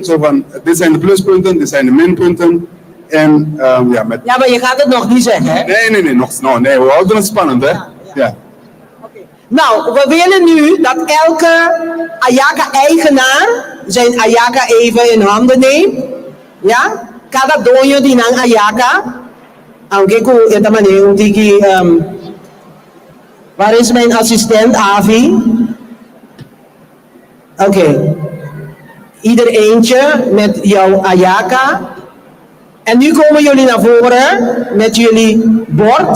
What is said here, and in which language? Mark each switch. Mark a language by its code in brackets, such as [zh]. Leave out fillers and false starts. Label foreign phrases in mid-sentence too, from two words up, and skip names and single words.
[nl] Zo van, dit zijn de pluspunten, dit zijn de minpunten. En ja, met... Ja, maar je gaat het nog niet zeggen, hè? Nee, nee, we houden het spannend, hè? Ja. Nou, we willen nu dat elke Ayaka-eigenaar zijn Ayaka even in handen neemt. Ja? [pap] Cada doño di nang Ayaka. Aunque ko ita man [nl] waar is mijn assistent, [pap] Avi? [nl] Oké. Ieder eentje met jouw Ayaka. En nu komen jullie naar voren met jullie bord.